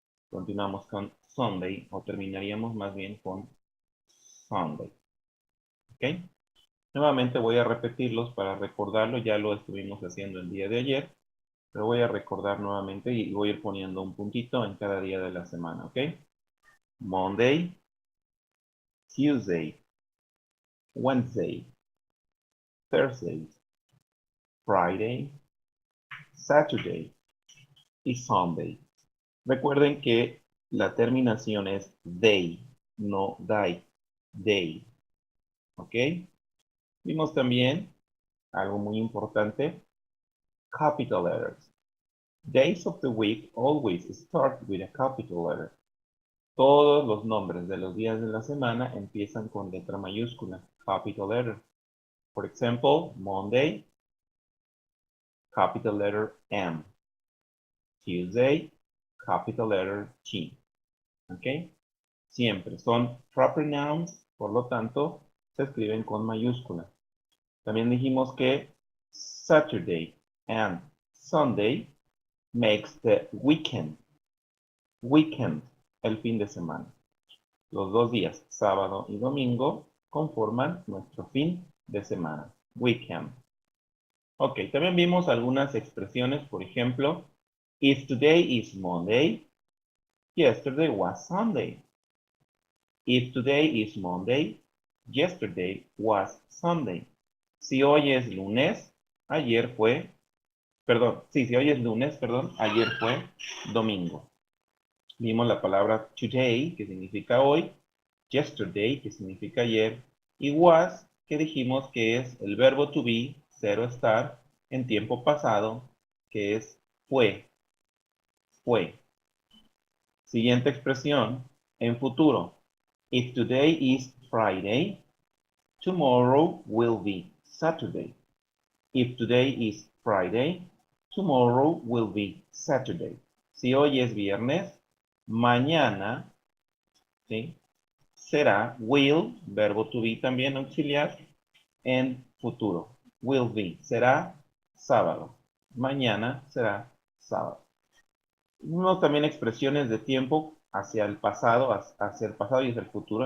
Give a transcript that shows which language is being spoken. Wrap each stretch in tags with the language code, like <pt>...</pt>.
<es>Continuamos con Sunday, o terminaríamos más bien con Sunday. ¿Ok? Nuevamente voy a repetirlos para recordarlo, ya lo estuvimos haciendo el día de ayer, pero voy a recordar nuevamente y voy a ir poniendo un puntito en cada día de la semana, ¿ok?</es> <en>Monday, Tuesday, Wednesday, Thursday, Friday, Saturday y Sunday.</en> <es>Recuerden que la terminación es day, no die, day. ¿Ok? Vimos también algo muy importante, capital letters.</es> <en>Days of the week always start with a capital letter.</en> <es>Todos los nombres de los días de la semana empiezan con letra mayúscula, capital letter.</es> <en>For example, Monday, capital letter M. Tuesday, capital letter T. ¿Ok?</en> <es>Siempre son proper nouns, por lo tanto, se escriben con mayúscula.</es> <en>También dijimos que Saturday and Sunday makes the weekend.</en> <es>Weekend, el fin de semana. Los dos días, sábado y domingo, conforman nuestro fin de semana. Weekend. Ok, también vimos algunas expresiones, por ejemplo, if today is Monday, yesterday was Sunday.</es> <en>If today is Monday, yesterday was Sunday.</en> <es>Si hoy es lunes, ayer fue, perdón, sí, si hoy es lunes, perdón, ayer fue domingo. Vimos la palabra today, que significa hoy, yesterday, que significa ayer, y was, que dijimos que es el verbo to be, ser o estar, en tiempo pasado, que es fue, fue. Siguiente expresión, en futuro.</es> <en>If today is Friday, tomorrow will be Saturday. If today is Friday, tomorrow will be Saturday.</en> <es>Si hoy es viernes, mañana, ¿sí?, será will, verbo to be también auxiliar, en futuro. Will be, será sábado. Mañana será sábado. Vimos también expresiones de tiempo hacia el pasado y hacia el futuro.</es>